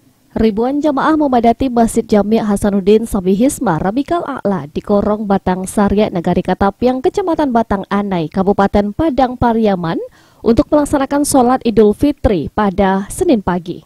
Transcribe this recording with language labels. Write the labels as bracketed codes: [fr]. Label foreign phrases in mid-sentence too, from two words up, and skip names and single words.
[id] Ribuan jamaah memadati Masjid Jami' Hasanuddin Sabihisma Rabiqal A'la di Korong Batang Sarya Negari Katapiang, Kecamatan Batang Anai, Kabupaten Padang Pariaman untuk melaksanakan sholat Idul Fitri pada Senin pagi.